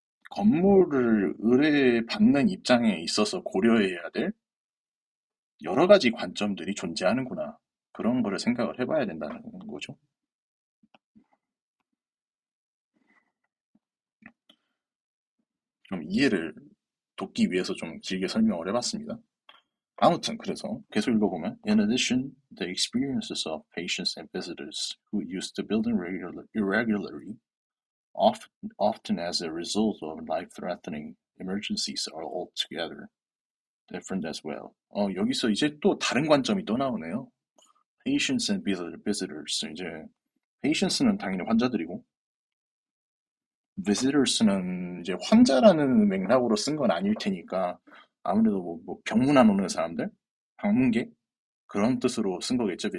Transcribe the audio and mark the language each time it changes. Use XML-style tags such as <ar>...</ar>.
<ko>건물을 의뢰받는 입장에 있어서 고려해야 될 여러 가지 관점들이 존재하는구나. 그런 거를 생각을 해봐야 된다는 거죠. 좀 이해를 돕기 위해서 좀 길게 설명을 해봤습니다. 아무튼 그래서 계속 읽어보면</ko> <en>In addition, the experiences of patients and visitors who use the building irregularly, often as a result of life-threatening emergencies, are altogether different as well.</en> <ko>여기서 이제 또 다른 관점이 또 나오네요.</ko> <en>Patients and visitors.</en> <ko>이제 patients는 당연히 환자들이고 visitors는 이제 환자라는 맥락으로 쓴 건 아닐 테니까 아무래도 뭐 병문안 오는 사람들, 방문객 그런 뜻으로 쓴 거겠죠.</ko>